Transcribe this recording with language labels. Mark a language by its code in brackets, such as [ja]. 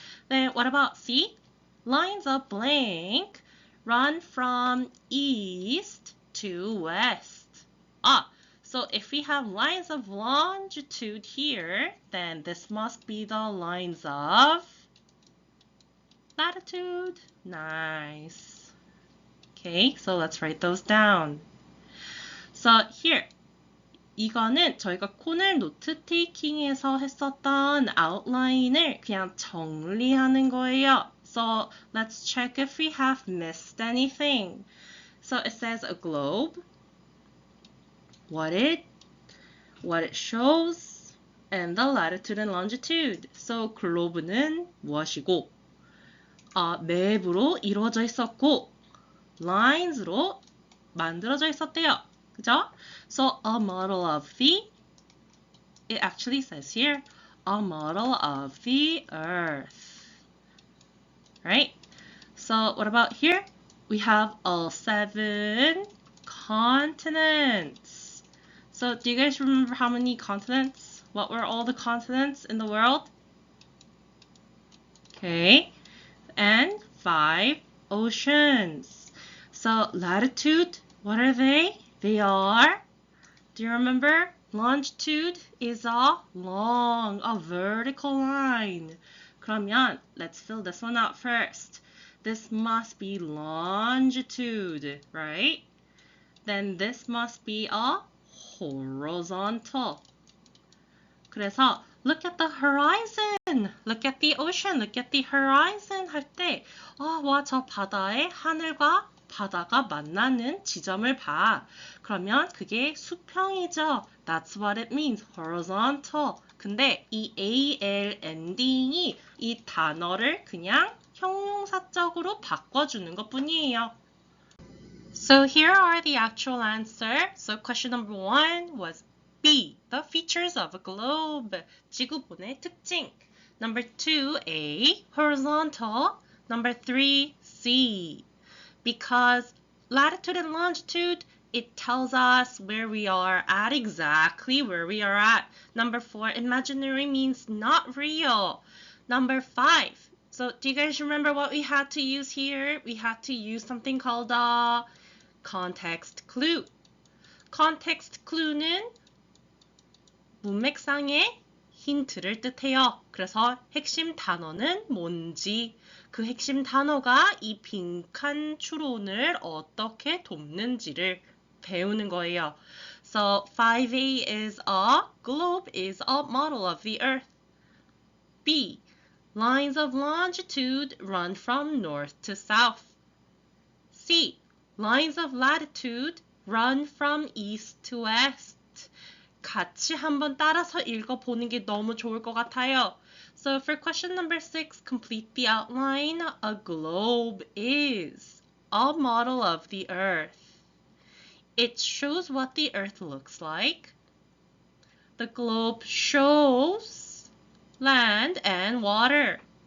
[en] Then what about C? Lines of blank run from east to west. So if we have lines of longitude here, then this must be the lines of latitude. Nice. Okay, so let's write those down. [ko] So here, 이거는 저희가 코넬노트테이킹에서 했었던 outline을 그냥 정리하는 거예요. [en] So let's check if we have missed anything. So it says a globe, what it shows, and the latitude and longitude. [ko] So 글로브는 무엇이고, 맵으로 이루어져 있었고, lines로 만들어져 있었대요. 그죠? [en] So a model of it actually says here, a model of the earth. Right? So what about here? We have all 7 continents. So do you guys remember how many continents? What were all the continents in the world? Okay. And 5 oceans. So latitude, what are they? They are, do you remember? Longitude is a vertical line. 그러면 let's fill this one out first. This must be longitude, right? Then this must be a horizontal. 그래서 look at the horizon. Look at the ocean. Look at the horizon [ko] 할 때 와, 저 바다의 하늘과 바다가 만나는 지점을 봐. 그러면 그게 수평이죠. [en] That's what it means. Horizontal. [ko] 근데 이 AL 엔딩이 이 단어를 그냥 형용사적으로 바꿔주는 것뿐이에요. [en] So here are the actual answers. So question number 1 was B. The features of a globe. [ko] 지구본의 특징. [en] Number 2, A, horizontal. Number 3, C. Because latitude and longitude, it tells us where we are at, exactly where we are at. Number 4, imaginary means not real. Number 5, so do you guys remember what we had to use here? We had to use something called a context clue. [ko] context clue는 문맥상의 힌트를 뜻해요. 그래서 핵심 단어는 뭔지, 그 핵심 단어가 이 빈칸 추론을 어떻게 돕는지를 배우는 거예요. [en] So 5A is a globe is a model of the earth. B. Lines of longitude run from north to south. C. Lines of latitude run from east to west. [ko] 같이 한번 따라서 읽어보는 게 너무 좋을 것 같아요. [en] So for question number 6, complete the outline. A globe is a model of the earth. It shows what the earth looks like. The globe shows land and water.